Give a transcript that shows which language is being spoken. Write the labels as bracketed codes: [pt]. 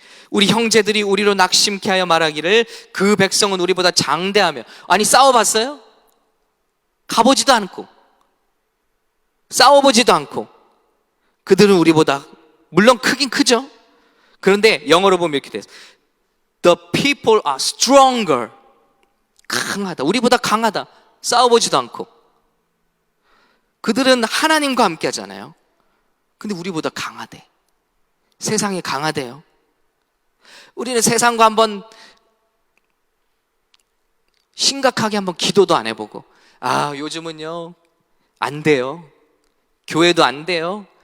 [ko] 우리 형제들이 우리로 낙심케 하여 말하기를 그 백성은 우리보다 장대하며. 아니, 싸워봤어요? 가보지도 않고 싸워보지도 않고. 그들은 우리보다, 물론 크긴 크죠. 그런데 영어로 보면 이렇게 돼요. [en] The people are stronger. [ko] 강하다, 우리보다 강하다. 싸워보지도 않고. 그들은 하나님과 함께 하잖아요. 근데 우리보다 강하대. 세상에 강하대요. 우리는 세상과 한번 심각하게 한번 기도도 안 해보고, 아, 요즘은요 안 돼요. 교회도 안 돼요.